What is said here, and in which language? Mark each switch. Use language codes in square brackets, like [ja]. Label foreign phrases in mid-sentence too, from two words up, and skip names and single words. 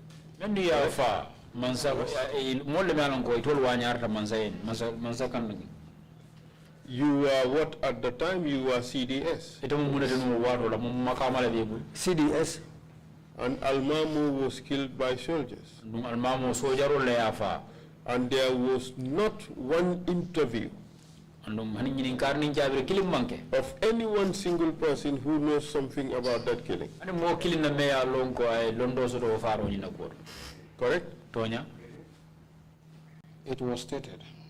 [en] You were what at the time? You were CDS. CDS. And Almamu was killed by soldiers. [man] Almamu sojaro le afa. [en] And there was not one interview of any one single person who knows something about that killing. Correct? Tonya? It was stated.